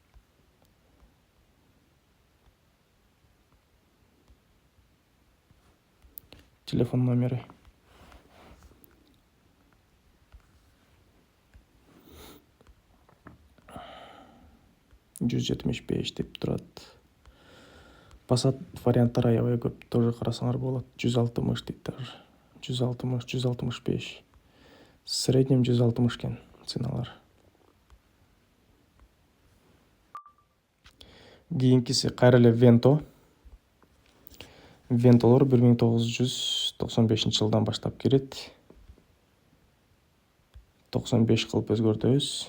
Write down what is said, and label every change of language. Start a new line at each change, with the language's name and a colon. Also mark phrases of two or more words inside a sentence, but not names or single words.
Kyrgyz: Телефон номери 175 деп турат. Passat варианттары аябай көп, тоже карасаңар болот. 160 дейт даже. 160, 165.
Russian: В среднем
Kyrgyz: 160 экен ценалар. Кийинкиси кайра эле Vento. Ventолор 1995-жылдан баштап кирет. 95 кылып өзгөртөбүз.